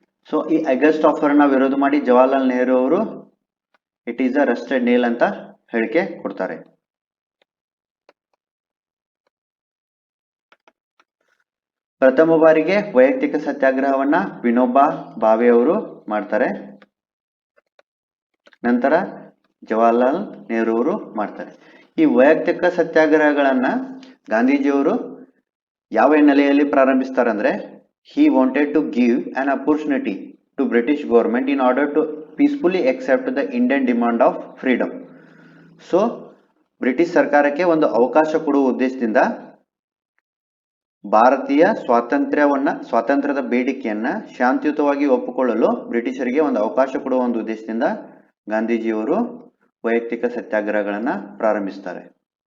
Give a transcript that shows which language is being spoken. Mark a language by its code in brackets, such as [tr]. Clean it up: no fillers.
[kn] So ಈ August offer ನ ವಿರೋಧ ಮಾಡಿ ಜವಾಹರ್ಲಾಲ್ ನೆಹರು ಅವರು [en] it is a rusted nail [kn] ಅಂತ ಹೇಳಿಕೆ ಕೊಡ್ತಾರೆ. ಪ್ರಥಮ ಬಾರಿಗೆ ವೈಯಕ್ತಿಕ ಸತ್ಯಾಗ್ರಹವನ್ನ ವಿನೋಬಾ ಭಾವೆ ಅವರು ಮಾಡ್ತಾರೆ. ನಂತರ ಜವಾಹರ್ಲಾಲ್ ನೆಹರು ಅವರು ಮಾಡ್ತಾರೆ. ಈ ವೈಯಕ್ತಿಕ ಸತ್ಯಾಗ್ರಹಗಳನ್ನ ಗಾಂಧೀಜಿಯವರು ಯಾವ ಹಿನ್ನೆಲೆಯಲ್ಲಿ ಪ್ರಾರಂಭಿಸ್ತಾರೆ ಅಂದ್ರೆ, [en] he wanted to give an opportunity to British government in order to peacefully accept the Indian demand of freedom. [kn] So British ಸರ್ಕಾರಕ್ಕೆ ಒಂದು ಅವಕಾಶ ಕೊಡುವ ಉದ್ದೇಶದಿಂದ ಭಾರತೀಯ ಸ್ವಾತಂತ್ರ್ಯದ ಬೇಡಿಕೆಯನ್ನ ಶಾಂತಿಯುತವಾಗಿ ಒಪ್ಪಿಕೊಳ್ಳಲು ಬ್ರಿಟಿಷರಿಗೆ ಒಂದು ಅವಕಾಶ ಕೊಡುವ ಒಂದು ಉದ್ದೇಶದಿಂದ ಗಾಂಧೀಜಿಯವರು ವೈಯಕ್ತಿಕ ಸತ್ಯಾಗ್ರಹಗಳನ್ನ ಪ್ರಾರಂಭಿಸ್ತಾರೆ.